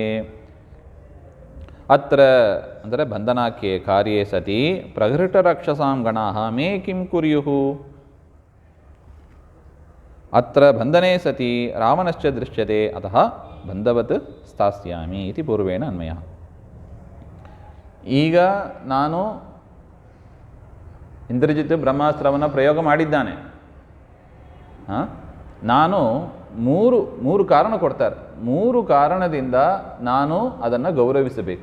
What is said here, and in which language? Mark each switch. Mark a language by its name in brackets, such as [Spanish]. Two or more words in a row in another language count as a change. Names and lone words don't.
[Sanskrit] ಅತ್ರ ಅಂದರೆ ಬಂಧನಾಖ್ಯೆ ಕಾರ್ಯೇ ಸತಿ ಪ್ರಗೃಷ್ಟರಕ್ಷಸಾಂ ಗಣಾಃ ಮೇ ಕಿಂ ಕುರ್ಯುಃ. ಅತ್ರ ಬಂಧನೆ ಸತಿ ರಾವಣಶ್ಚ ದೃಶ್ಯತೆ ಅತಃ ಬಂಧವತ್ ಸ್ಥಾಸ್ಯಾಮಿ ಇತಿ ಪೂರ್ವೇಣ ಅನ್ವಯ. [Kannada] ಈಗ ಇಂದ್ರಜಿತ್ ಬ್ರಹ್ಮಾಸ್ತ್ರವನ್ನು ಪ್ರಯೋಗ ಮಾಡಿದ್ದಾನೆ. ನಾನು ಮೂರು ಕಾರಣ ಕೊಡ್ತಾರೆ. 3 ಕಾರಣದಿಂದ ನಾನು ಅದನ್ನು ಗೌರವಿಸಬೇಕು.